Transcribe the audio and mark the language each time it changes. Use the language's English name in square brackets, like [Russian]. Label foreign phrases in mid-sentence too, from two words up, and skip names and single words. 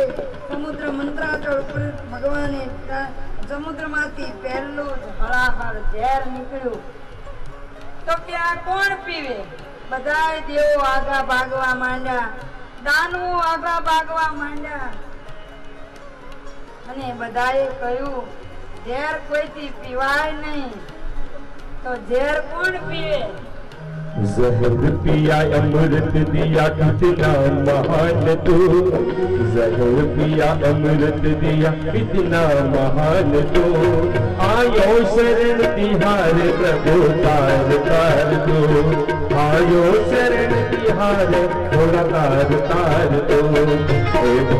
[Gujarati] સમુદ્ર મંત્રાચળ ઉપર ભગવાને સમુદ્રમાંથી પહેલું જ હળાહળ ઝેર નીકળ્યું તો કે આ કોણ પીવે? બધાય દેવો આગા ભાગવા માંડ્યા, દાનવો આગા ભાગવા માંડ્યા અને બધાએ કહ્યું ઝેર કોઈથી પીવાય નહીં. તો ઝેર કોણ પીવે? [Hindi] जहर पिया अमृत दिया कितना महान तू, जहर पिया अमृत दिया कितना महान तू, आयो शरण तिहार प्रभु तार तार दो, आयो शरण तिहार थोड़ा तार तार दो, ओ